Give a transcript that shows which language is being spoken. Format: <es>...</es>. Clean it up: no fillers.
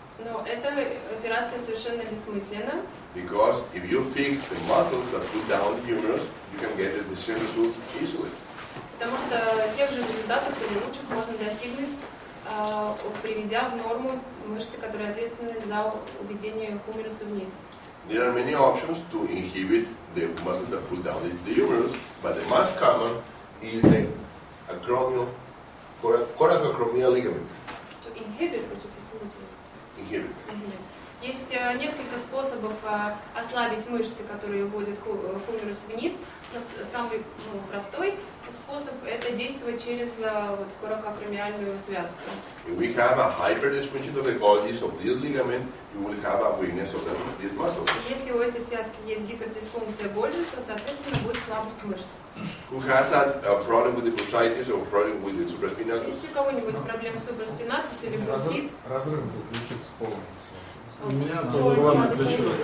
<ru>Но эта операция совершенно бессмысленна.</ru> <en>Because if you fix the muscles that pull down the humerus, you can get the same results easily.</en> <ru>Потому что тех же результатов или лучших можно достигнуть, приведя в норму мышцы, которые ответственны за уведение хумеруса вниз.</ru> <en>There are many options to inhibit the muscle that pull down the humerus, but the most common is the coracoacromial ligament. To inhibit or to facilitate? Inhibit.</en> <ru>Есть несколько способов ослабить мышцы, которые уводят хумерус вниз, но самый простой способ – это действовать через коracoacromiальную связку.</ru> <en>If we have a hyperdysfunction of the Golgis of this ligament, you will have a weakness of these muscles.</en> <ru>Если у этой связки есть гипердисфункция Гольджи, то, соответственно, будет слабость мышц.</ru> <en>Who has a problem with the bursitis or problem with the supraspinatus?</en> <ru>Есть у кого-нибудь проблемы с супраспинатус или бурсит? Разрыв ключицы полный. У меня было главное плечо.</ru>